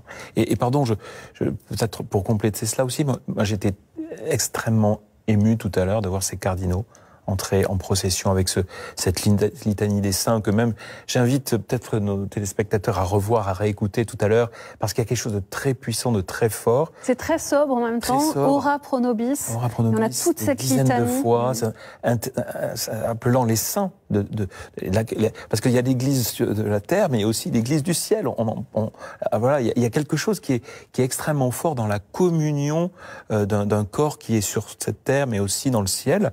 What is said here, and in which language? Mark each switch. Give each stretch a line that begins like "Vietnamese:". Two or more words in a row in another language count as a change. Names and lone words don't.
French: Et pardon, peut-être pour compléter cela aussi, moi j'étais extrêmement ému tout à l'heure de voir ces cardinaux entrer en procession avec cette litanie des saints que même j'invite peut-être nos téléspectateurs à revoir, à réécouter tout à l'heure, parce qu'il y a quelque chose de très puissant, de très fort. C'est très sobre en même temps.
Latin: Ora pro nobis. Ora pro nobis.
French: On a toute cette litanie. De fois, appelant les saints parce qu'il y a l'Église de la terre, mais il y a aussi l'Église du ciel. Voilà, il y a quelque chose qui est extrêmement fort dans la communion d'un corps qui est sur cette terre, mais aussi dans le ciel.